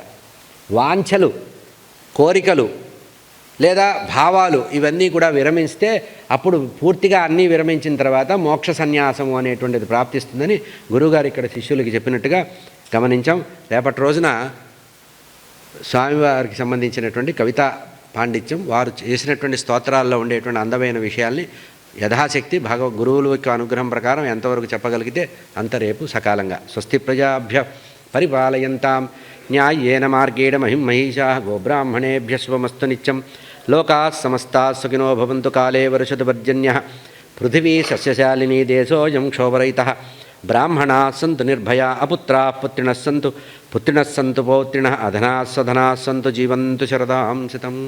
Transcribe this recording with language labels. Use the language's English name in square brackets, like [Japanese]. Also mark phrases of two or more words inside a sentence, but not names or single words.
[Telugu] వాంఛలు, కోరికలు లేదా భావాలు ఇవన్నీ కూడా విరమిస్తే అప్పుడు పూర్తిగా అన్నీ విరమించిన తర్వాత మోక్ష సన్యాసము అనేటువంటిది ప్రాప్తిస్తుందని గురువుగారు ఇక్కడ శిష్యులకి చెప్పినట్టుగా గమనించాం. రేపటి రోజున స్వామివారికి సంబంధించినటువంటి కవితా పాండిత్యం, వారు చేసినటువంటి స్తోత్రాల్లో ఉండేటువంటి అందమైన విషయాల్ని యథాశక్తి గురువుల యొక్క అనుగ్రహం ప్రకారం ఎంతవరకు చెప్పగలిగితే అంత రేపు సకాలంగా. [Sanskrit] స్వస్తి ప్రజాభ్య పరిపాలయంతాం న్యాయేన మార్గేణ మహిషా గోబ్రాహ్మణేభ్య శుభమస్తు నిత్యం. లోకాः సమస్తాः సుఖినో భవంతు. కాలే వర్షతు పర్జన్యः. పృథివీ సస్యశాలినీ దేశోऽयं క్షోభరహితः. బ్రాహ్మణాः సంతు నిర్భయాः. అపుత్రాः పుత్రిణः సంతు పౌత్రిణः. అధనాः సధనాः సంతు జీవంతు శరదాం శతం.